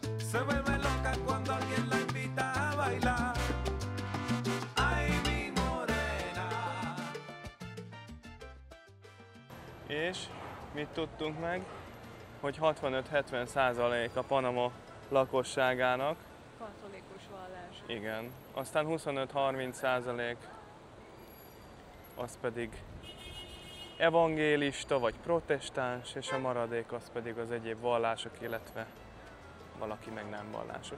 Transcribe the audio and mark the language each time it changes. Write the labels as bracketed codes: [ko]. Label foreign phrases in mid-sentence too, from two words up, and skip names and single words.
[es] se vuelve loca cuando alguien la invita a bailar. Ay, mi morena. [hu] És mit tudtunk meg? Hogy 65-70% a Panama lakosságának. Katolikus vallás. Igen. Aztán 25-30% az pedig evangélista vagy protestáns, és a maradék az pedig az egyéb vallások, illetve valaki meg nem vallásos.